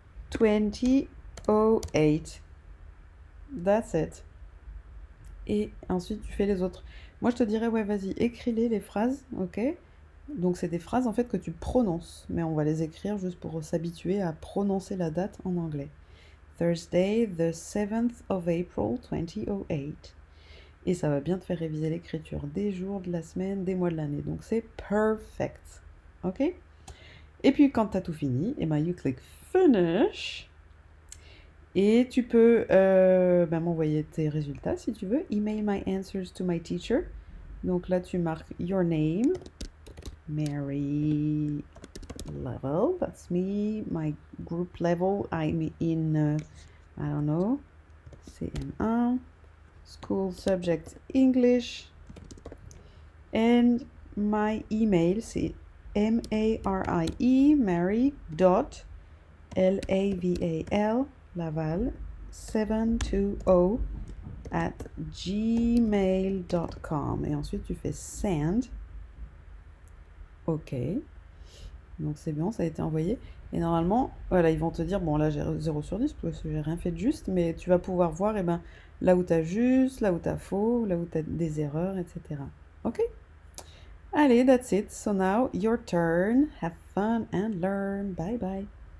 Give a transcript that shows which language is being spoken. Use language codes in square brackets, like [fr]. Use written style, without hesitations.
[en] 2008. That's it. [fr] Et ensuite, tu fais les autres. Moi, je te dirais, ouais, vas-y, écris-les, les phrases, ok? Donc, c'est des phrases, en fait, que tu prononces. Mais on va les écrire juste pour s'habituer à prononcer la date en anglais. [en] Thursday, the 7th of April, 2008. [fr] Et ça va bien te faire réviser l'écriture des jours, de la semaine, des mois de l'année. Donc, c'est perfect. Ok? Et puis, quand tu as tout fini, [en] you click Finish. [fr] Et tu peux m'envoyer tes résultats si tu veux. [en] Email my answers to my teacher. [fr] Donc là, tu marques [en] your name, Mary level. That's me. My group level, I'm in, I don't know, CM1. School subject English. And my email, c'est Mary.Laval, Laval 720 at gmail.com. [fr] Et ensuite, tu fais send. OK. Donc, c'est bon, ça a été envoyé. Et normalement, voilà, ils vont te dire, bon, là, j'ai 0 sur 10 parce que j'ai rien fait de juste, mais tu vas pouvoir voir, là où tu as juste, là où tu as faux, là où tu as des erreurs, etc. OK? [en] Allez, that's it. So now, your turn. Have fun and learn. Bye bye.